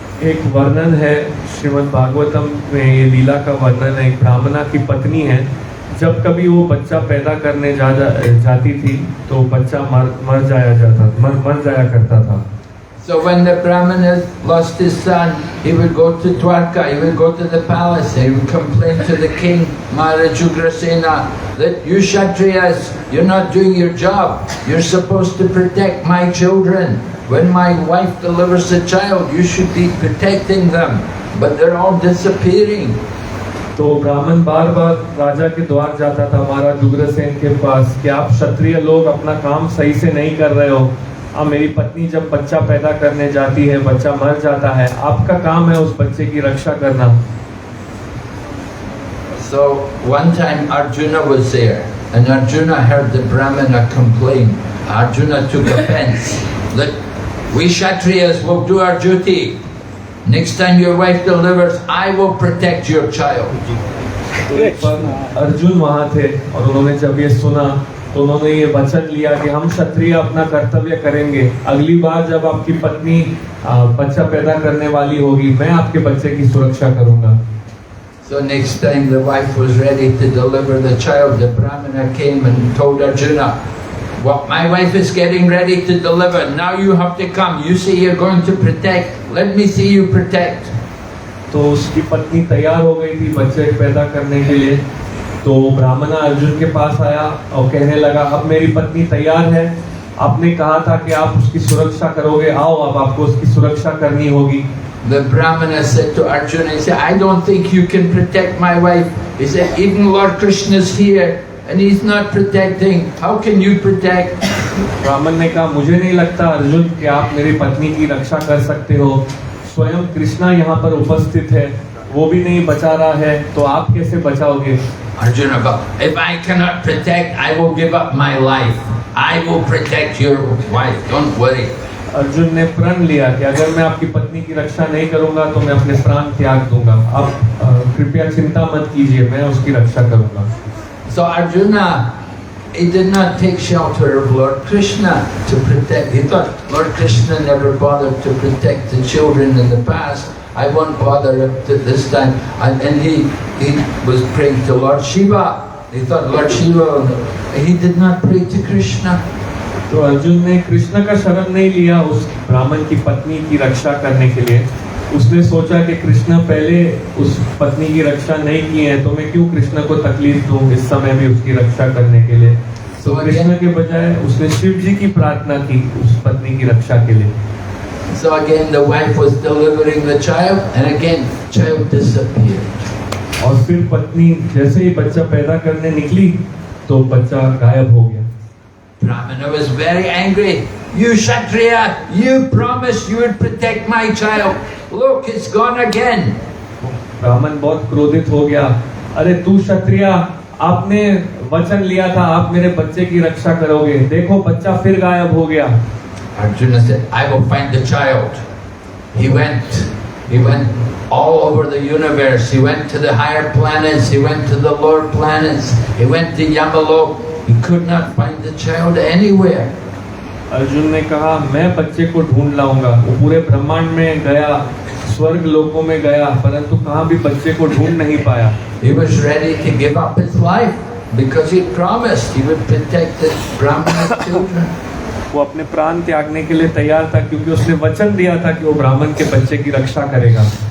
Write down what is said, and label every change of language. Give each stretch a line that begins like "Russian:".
Hindi: एक वर्णन है श्रीमद् भागवतम में, ये लीला का वर्णन है। एक ब्राह्मणा की पत्नी है, जब कभी वो बच्चा पैदा करने जाती थी तो बच्चा मर जाया करता था।
English: So when the Brahmana lost his son, he would go to Dwarka, he would go to the palace, he would complain to the king, Maharaj Ugrasena, that you Kshatriyas, you're not doing your job. You're supposed to protect my children. When my wife delivers a child, you should be protecting them. But they're all disappearing.
Hindi: तो ब्राह्मण बार बार राजा के द्वार जाता था महाराज उग्रसेन के पास कि आप क्षत्रिय लोग अपना काम सही से नहीं कर रहे हो। अब मेरी पत्नी जब बच्चा पैदा करने जाती है, बच्चा मर जाता है, आपका काम है उस बच्चे की रक्षा करना।
English: So one time Arjuna was there, and Arjuna heard the Brahmana complain. Arjuna took offense. Look, we Kshatriyas will do our duty. Next time your wife delivers, I will protect your child.
Hindi: तो एक बार अर्जुन वहाँ थे और उन्होंने जब ये सुना तो उन्होंने ये वचन लिया कि हम क्षत्रिय अपना कर्तव्य करेंगे। अगली बार जब आपकी पत्नी बच्चा पैदा करने वाली होगी, मैं आपके बच्चे की सुरक्षा करूंगा।
English: So next time the wife was ready to deliver the child, the Brahmana came and told Arjuna, "Well, my wife is getting ready to deliver. Now you have to come. You say you're going to protect. Let me see you protect."
Hindi: तो उसकी पत्नी तैयार हो गई थी बच्चे पैदा करने के लिए। तो ब्राह्मण अर्जुन के पास आया और कहने लगा, अब मेरी पत्नी तैयार है, आपने कहा था कि आप उसकी सुरक्षा करोगे, आओ अब आपको उसकी सुरक्षा करनी होगी।
English: The Brahmana said to Arjuna, he said, "I don't think you can protect my wife." He said, "Even Lord Krishna is here and he's not protecting. How can you protect?"
Hindi: ब्राह्मण ने कहा, मुझे नहीं लगता अर्जुन कि आप मेरी पत्नी की रक्षा कर सकते हो। स्वयं कृष्णा यहाँ पर उपस्थित है, वो भी नहीं बचा रहा है, तो आप कैसे बचाओगे?
English: Arjuna goes, "If I cannot protect, I will give up my life. I will protect your wife. Don't worry."
Hindi: Arjun ने प्रण लिया कि अगर मैं आपकी पत्नी की रक्षा नहीं करूंगा तो मैं अपने प्राण त्याग दूंगा। आप कृपया चिंता मत कीजिए, मैं उसकी रक्षा करूंगा।
English: So Arjuna, he did not take shelter of Lord Krishna to protect. He thought Lord Krishna never bothered to protect the children in the past. I won't bother up to this time. And he was praying to Lord Shiva. He thought Lord Shiva. He did not pray to Krishna.
Hindi: तो अर्जुन ने कृष्ण का शरण नहीं लिया उस ब्राह्मण की पत्नी की रक्षा करने के लिए। उसने सोचा कि कृष्ण पहले उस पत्नी की रक्षा नहीं की है, तो मैं क्यों कृष्ण को तकलीफ दूं इस समय भी उसकी रक्षा करने के लिए। तो कृष्ण के बजाय उसने शिव जी की प्रार्थना की उस पत्नी की रक्षा के लिए।
English: So again the wife was delivering the child, and again child disappeared.
Hindi: और फिर पत्नी जैसे ही बच्चा पैदा करने निकली तो बच्चा गायब हो गया।
English: Brahmana was very angry. "You Kshatriya, you promised you would protect my child. Look, it's gone again."
Hindi: ब्राह्मण बहुत क्रोधित हो गया। अरे तू क्षत्रिय, आपने वचन लिया था आप मेरे बच्चे की रक्षा करोगे, देखो बच्चा फिर गायब हो गया।
English: Arjuna said, "I will find the child." He went all over the universe. He went to the higher planets. He went to the lower planets. He went to Yamalok. He could not find the child anywhere.
Hindi: Arjun ने कहा, मैं बच्चे को ढूंढ लाऊंगा। वो पूरे ब्रह्मांड में गया, स्वर्ग लोकों में गया, परंतु कहाँ भी बच्चे को ढूंढ नहीं पाया।
English: He was ready to give up his life because he promised he would protect the Brahmana's children.
Hindi: वो अपने प्राण त्यागने के लिए तैयार था क्योंकि उसने वचन दिया था कि वो ब्राह्मण के बच्चे की रक्षा करेगा।